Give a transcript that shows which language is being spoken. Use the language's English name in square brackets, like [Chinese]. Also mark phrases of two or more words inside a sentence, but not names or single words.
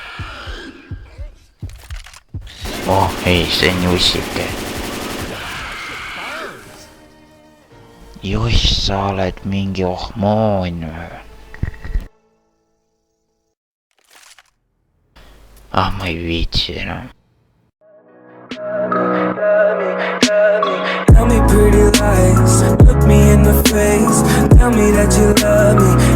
[Estonian] Ei, see on jussike. Juss, sa oled mingi ohmoon. Ma ei viitsi enam. [English] Tell me pretty lies, look me in the face. Tell me that you love me.